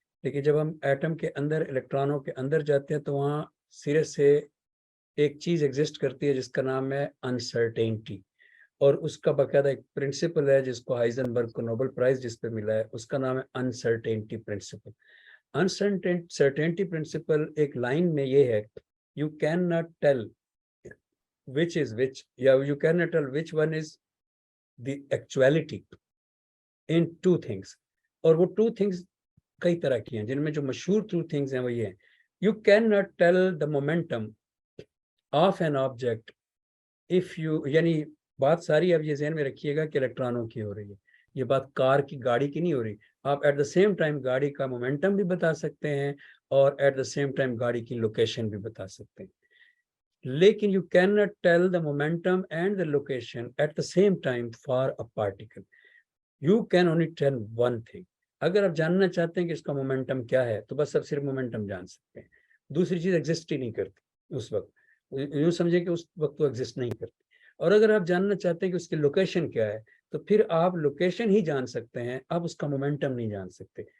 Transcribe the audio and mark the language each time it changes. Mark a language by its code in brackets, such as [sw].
[ur] لیکن جب ہم ایٹم کے اندر الیکٹرانوں کے اندر جاتے ہیں تو وہاں سرے سے ایک چیز ایگزسٹ کرتی ہے جس کا نام ہے انسرٹینٹی. اور اس کا باقاعدہ ایک پرنسپل ہے جس کو ہائزنبرگ کو نوبل پرائز جس پہ ملا ہے، اس کا نام ہے انسرٹینٹی پرنسپل. انسرٹینٹی پرنسپل ایک لائن میں یہ ہے، [en] You can not tell which is which، یا you cannot tell which one is the actuality in two things. [ur] اور وہ [en] two things [ur] کئی طرح کی ہیں، جن میں جو مشہور two things ہیں وہ یہ ہیں. [en] You cannot tell the momentum of an object if you، [ur] یعنی بات ساری اب یہ ذہن میں رکھیے گا کہ الیکٹرانوں کی ہو رہی ہے، یہ بات کار کی، گاڑی کی نہیں ہو رہی. آپ ایٹ دا سیم ٹائم گاڑی کا مومنٹم بھی بتا سکتے ہیں اور ایٹ دا سیم ٹائم گاڑی کی لوکیشن بھی بتا سکتے ہیں. [en] لیکن you cannot tell the momentum and the location at the same time for a particle. You can only tell one thing. [ur] اگر آپ جاننا چاہتے ہیں کہ اس کا مومنٹم کیا ہے تو بس آپ صرف مومنٹم جان سکتے ہیں، دوسری چیز ایگزسٹ ہی نہیں کرتی اس وقت. یوں سمجھے کہ اس وقت وہ ایگزسٹ نہیں کرتی. اور اگر آپ جاننا چاہتے ہیں کہ اس کی لوکیشن کیا ہے تو پھر آپ لوکیشن ہی جان سکتے ہیں، آپ اس کا مومنٹم نہیں جان سکتے.